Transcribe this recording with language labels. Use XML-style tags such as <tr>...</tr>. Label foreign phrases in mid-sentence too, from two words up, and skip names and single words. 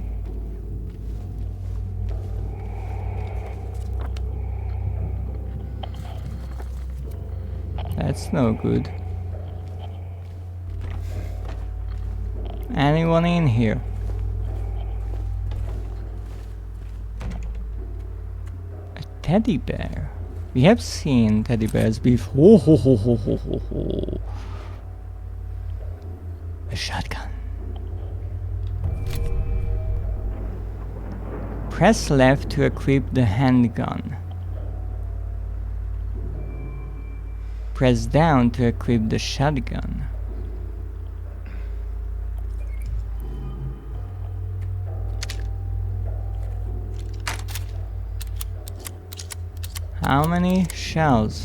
<en>That's no good. Anyone in here? A teddy bear. We have seen teddy bears before. Ho, ho, ho, ho, ho, ho. A shotgun. Press left to equip the handgun. Press down to equip the shotgun. How many shells?</en>